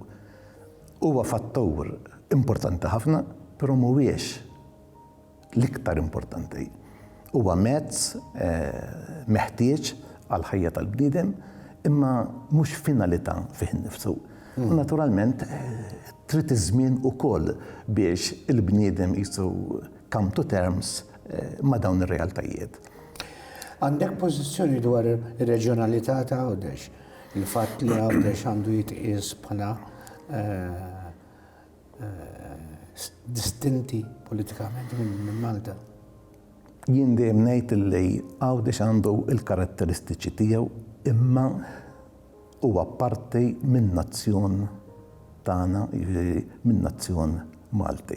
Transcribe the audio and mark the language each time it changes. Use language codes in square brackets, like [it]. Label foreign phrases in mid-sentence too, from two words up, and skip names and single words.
[mt] Huwa fattur importanti ħafna, però mhuwiex l-iktar importanti. Huwa mezz meħtieġ għal ħajja tal-bniedem, imma mhux finalità fih innifsu. Naturalment trid iż-żmien ukoll biex il-bniedem qisu [en] come to terms [mt] ma' dawn ir-realtajiet. Għandek pożizzjoni dwar ir-reġjonalità ta' Għawdex, il-fatt li Għawdex għandu jitqies bħala distinti politikament minn Malta. Jien dejjem ngħid li Għawdex għandu l-karatteristiċi tiegħu imma huwa parti minn nazzjon tagħna minn nazzjon Malti.